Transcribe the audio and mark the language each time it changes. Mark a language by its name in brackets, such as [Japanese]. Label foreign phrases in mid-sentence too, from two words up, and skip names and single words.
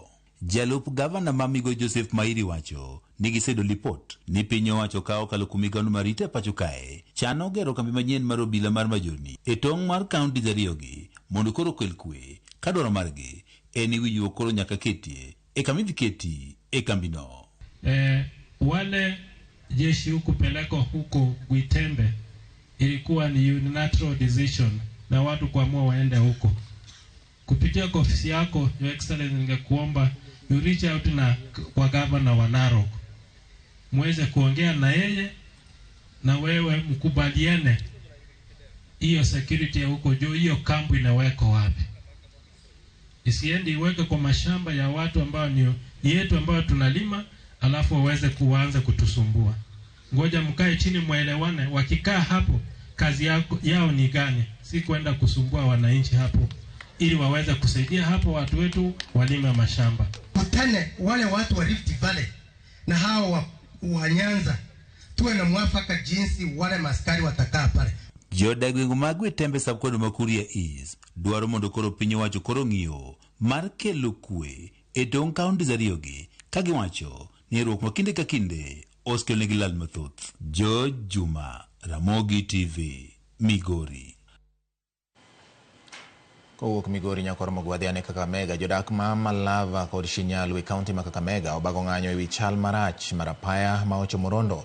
[Luo (Kenya and Tanzania)] Jalup gavana ma Migori Joseph Mairi wacho ni gisedo lipot ni piny owacho kao kalo kumigano marite pacho kae chano gero kambi manyien mar obila mar majoni e tong' mar kaunti ariyogi mondo koro kel kwe ka dwaro margi en winjruok koro nyaka ketie e kambi keti e kambino. [Swahili] Wale jeshi huku peleko huko Gwitembe ilikuwa ni [English] unilateral decision [Swahili] na watu kuamua waende huko. Kupitia kwa ofisi yako [English] Your Excellency, [Swahili] ningekuomba [English] you reach out [Swahili] na kwa governor wa Narok muweze kuongea na yeye na wewe mkubaliane hiyo security ya huko juu, hiyo kampu inawekwa wapi, isiende iweke kwa mashamba ya watu ambao ni yetu ambao tunalima alafu waweze kuanza kutusumbua. Ngoja mkae chini muelewane, wakikaa hapo kazi yao ni gani, si kwenda kusumbua wananchi hapo, ili waweze kusaidia hapo watu wetu walime mashamba. Kutane wale watu wa Rift Valley na hao wa Nyanza, tuwe na mwafaka jinsi wale maskari watakaa pale. [Luo (Kenya and Tanzania)] Jodagwengo magwe tembe sabkodo makuria is dwaro mondo koro piny owacho koro ng'iyo mar kelo kwe e tong' kaunti ariyogi kagiwacho ni ruok makinde ka kinde oskelnegi lal mathoth. George Juma, Ramogi TV, Migori. Kowuok Migori nyakoro mogwadhiane Kakamega, jodak ma Malava kod Shinyalu e kaunti ma Kakamega obago ng'anyo ewi chal marach mar apaya ma ochomo Rondo.